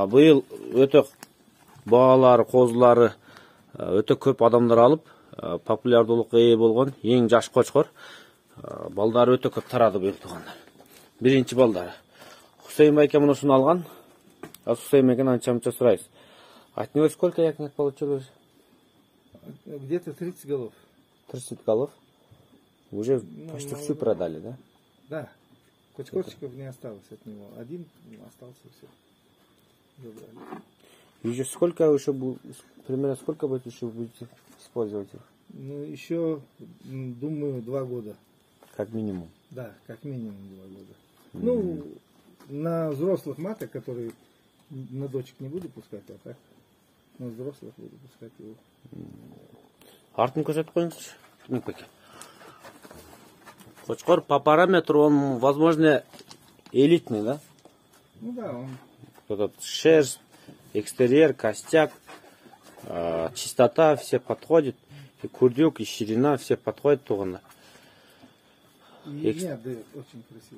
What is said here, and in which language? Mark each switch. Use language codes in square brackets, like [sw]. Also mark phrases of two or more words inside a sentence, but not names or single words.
[ky] Быйыл өтө баалары, козулары өтө көп адамдар алып, популярдуулукка ээ болгон эң жаш кочкор. Балдары өтө көп тарады быйыл туугандар. Биринчи балдары. Хусейн Байке мунусун алган. Хусейн Байкени анча-мунча сурайбыз. [ru] От него сколько ягнят получилось? Где-то 30 голов. 30 голов? Уже почти всю продали, да? Да. Кочкорчиков не осталось от него. Один остался, все. Забрали. Еще сколько еще примерно сколько будет еще будете использовать их? Ну, еще, думаю, 2 года. Как минимум? Да, как минимум 2 года. Ну, на взрослых маток, которые на дочек не буду пускать, а так на взрослых буду пускать его. [kk] Артын көрсетіп қойыңызшы. [ru] Кочкор по параметру он, возможно, элитный, да? Ну да, он... Этот шерсть, экстерьер, костяк, чистота, все подходит. И курдюк, и ширина, все подходят тугана. Ягнят дает очень красиво.